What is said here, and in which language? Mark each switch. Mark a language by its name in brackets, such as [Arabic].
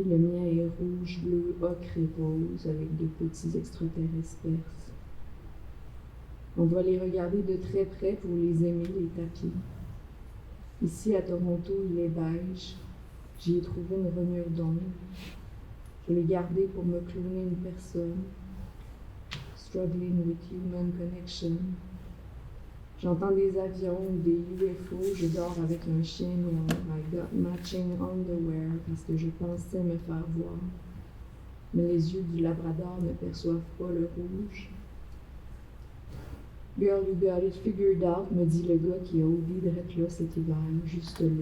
[French] Le mien est rouge, bleu, ocre et rose avec de petits extraterrestres perses. On doit les regarder de très près pour les aimer, les tapis. Ici à Toronto, il est beige. J'y ai trouvé une remure d'ombre. Je l'ai gardé pour me cloner une personne. [English] Struggling with human connection. [French] J'entends des avions ou des UFO, je dors avec un chien noir. [English] I got matching underwear [French] parce que je pensais me faire voir. Mais les yeux du Labrador ne perçoivent pas le rouge. [English] Girl, you got it figured out, [French] me dit le gars qui a oublié de être là cet hiver, juste là.